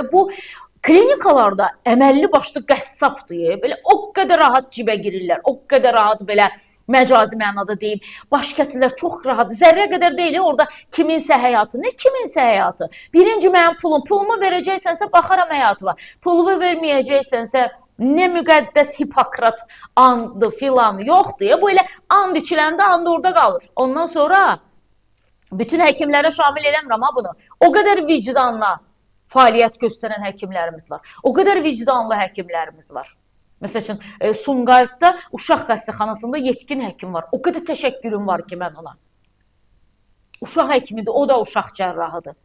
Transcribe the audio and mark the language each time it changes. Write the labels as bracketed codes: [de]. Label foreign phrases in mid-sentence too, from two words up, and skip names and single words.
[az] Bu klinikalarda əməlli başlı qəssabdır, belə o qədər rahat cibə girirlər, o qədər rahat belə məcazi mənada deyim, baş kəsirlər çox rahat, zərrə qədər deyil, orada kiminsə həyatı, nə kiminsə həyatı. Birinci mənim pulumu verəcəksənsə baxaram həyatı var, pulumu verməyəcəksənsə nə müqəddəs Hipokrat andı filan yoxdur, bu elə and içiləndə and orada qalır. Ondan sonra bütün həkimlərə şamil eləmirəm ha bunu, o qədər vicdanla fəaliyyət göstərən həkimlərimiz var. O qədər vicdanlı həkimlərimiz var. Məsəl üçün, Sumqayıtda uşaq xəstəxanasında yetkin həkim var. O qədər təşəkkürüm var ki, mən ona. Uşaq həkimidir, o da uşaq cərrahıdır.